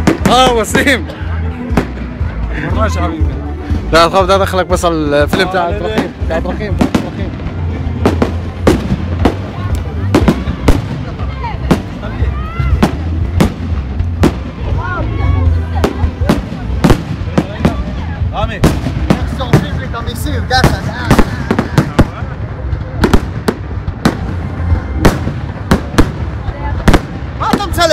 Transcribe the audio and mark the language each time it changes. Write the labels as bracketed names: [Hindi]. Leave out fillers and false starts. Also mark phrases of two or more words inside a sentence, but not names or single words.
[Arabic] وسيم ماشي يا حبيبي. لا تخاف، بدي ادخلك بس على الفيلم تاع الرخيم. [Hebrew] רמי. איך שורפים לי את המיסים, ככה. מה אתה מצלם?